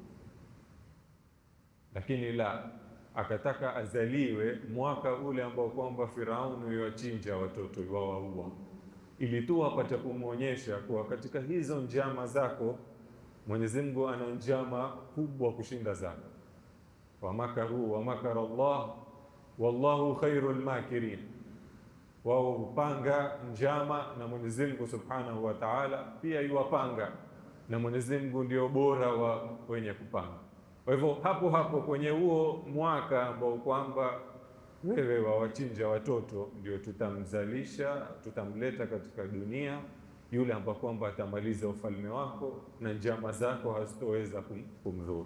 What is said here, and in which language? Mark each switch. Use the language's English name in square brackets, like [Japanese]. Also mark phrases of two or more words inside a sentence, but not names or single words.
[Swahili] Lakini la, akataka azaliwe mwaka ule ambao kwamba Firaun yuwachinja watoto wawaua, ili tu apate kumwonyesha kuwa katika hizo njama zako Mwenyezi Mungu ana njama kubwa kushinda zako. [Arabic] ومكروا ومكر الله والله خير الماكرين. [Swahili] Wao hupanga njama na Mwenyezi Mungu [Arabic] سبحانه وتعالى [Swahili] pia yuwapanga, na Mwenyezi Mungu ndio bora wa wenye kupanga. Kwa hivyo hapo hapo kwenye huo mwaka ambao kwamba wewe wawachinja watoto, ndio tutamzalisha, tutamleta katika dunia yule ambaye kwamba atamaliza ufalme wako na njama zako hazitoweza kumdhuru.